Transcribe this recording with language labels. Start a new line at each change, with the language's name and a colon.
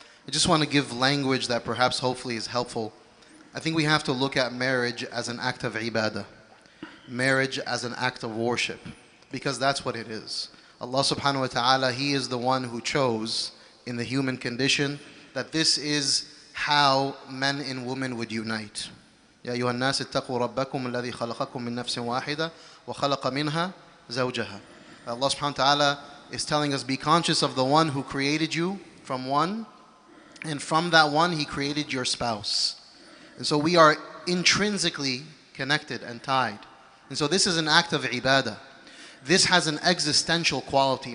English: I just want to give language that perhaps hopefully is helpful. I think we have to look at marriage as an act of ibadah. Marriage as an act of worship. Because that's what it is. Allah subhanahu wa ta'ala, He is the one who chose in the human condition that this is how men and women would unite.
Arabic: يا أيها الناس اتقوا ربكم الذي خلقكم من نفس واحدة وخلق منها زوجها.
English: Allah subhanahu wa ta'ala is telling us, be conscious of the one who created you from one, and from that one He created your spouse. And so we are intrinsically connected and tied. And so this is an act of ibadah. This has an existential quality.